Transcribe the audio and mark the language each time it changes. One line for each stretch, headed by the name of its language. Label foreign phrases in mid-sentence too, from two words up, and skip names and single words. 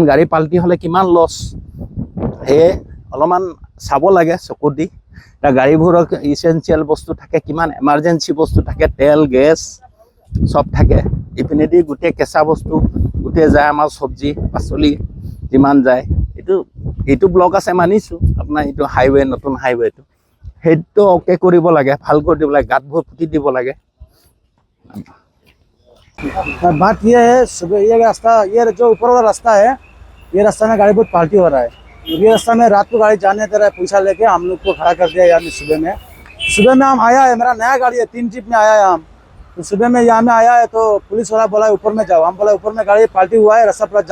Assamese: গাড়ী পাল্টি হ'লে কিমান লছ সেয়ে অলপমান চাব লাগে চকু দি এতিয়া গাড়ীবোৰত ইছেঞ্চিয়েল বস্তু থাকে কিমান এমাৰ্জেঞ্চি বস্তু থাকে তেল গেছ চব থাকে ইপিনেদি গোটেই কেঁচা বস্তু গোটেই যায় আমাৰ চব্জি পাচলি যিমান যায় এইটো ব্লক আছে মানিছোঁ আপোনাৰ এইটো হাইৱে নতুন হাইৱেটো সেইটো অ'কে কৰিব লাগে ভাল কৰি দিব লাগে গাঁতবোৰ পুতি দিব লাগে
Hindi: बात ये है सुबह ये रास्ता ये जो ऊपर वाला रास्ता है ये रास्ता में गाड़ी बहुत पाल्टी हो रहा है ये रास्ता में रात को गाड़ी जाने दे रहा है पैसा लेके हम लोग को खड़ा कर दिया यार सुबह में हम आया है मेरा नया गाड़ी है 3 जीप में आया है हम तो सुबह में यहाँ में आया है तो पुलिस वाला बोला ऊपर में जाओ हम बोला ऊपर में गाड़ी पाल्टी हुआ है रास्ता पूरा